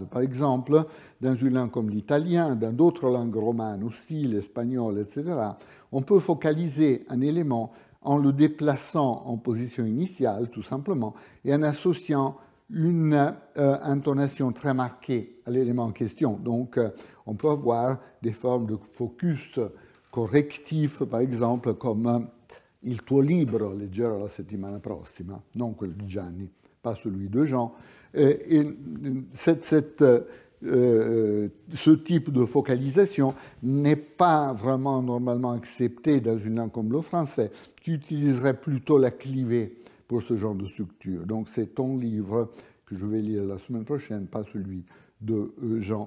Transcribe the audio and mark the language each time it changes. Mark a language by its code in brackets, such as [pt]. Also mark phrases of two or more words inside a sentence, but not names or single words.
[fr] Par exemple, dans une langue comme l'italien, dans d'autres langues romanes aussi, l'espagnol, etc., on peut focaliser un élément en le déplaçant en position initiale, tout simplement, et en associant une intonation très marquée à l'élément en question. Donc, on peut avoir des formes de focus correctif, par exemple, comme [it] il tuo libro, leggerò la settimana prossima, non quello di Gianni, [fr] pas celui de Jean. Ce type de focalisation n'est pas vraiment normalement accepté dans une langue comme le français, qui utiliserait plutôt la clivée pour ce genre de structure. Donc c'est ton livre que je vais lire la semaine prochaine, pas celui de Jean.